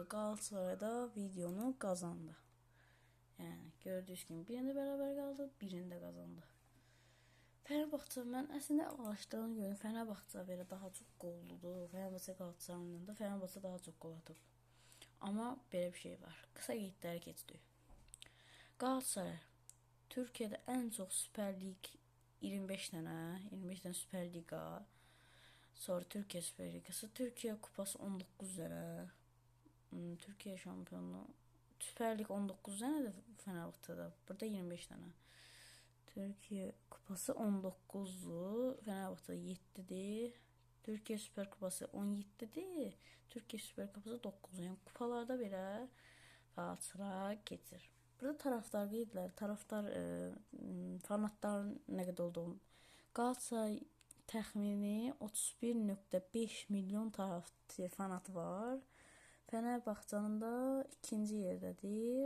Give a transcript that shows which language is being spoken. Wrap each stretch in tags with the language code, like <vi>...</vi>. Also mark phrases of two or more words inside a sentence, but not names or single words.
<az>Galatasaray'da videonu qazandı. Yəni gördüyünüz kimi birində bərabər qaldı, birində qazandı. Fenerbahçe mən əslində araşdırdığım görə Fenerbahçe belə daha çox qolludur. Fenerbahçe Galatasaray'dan da Fenerbahçe daha çox qol atıb. Amma belə bir şey var. Qısa qeydləri keçdik. Galatasaray Türkiyədə ən çox Süper Lig 25 dənə Süper Liga. Sonra Türkiye Süper Ligası, Türkiye Kupası 19 dənə. Türkiye şampiyonluğu Süper Lig 19 dənədir Fenerbahçe'də. Burada 25 dənə. Türkiye Kupası 19'dur. Fenerbahçe'də 7'dir. Türkiye Süper Kupası 17'dir. Türkiye Süper Kupası 9. Yəni kupalarda belə Galatasaray keçir. Burada taraftar qeydlər, taraftar fanatların nə qədər olduğunu. Galatasaray təxmini 31.5 milyon fanat var. Fenerbahçe'nin da ikinci yerdədir.</az>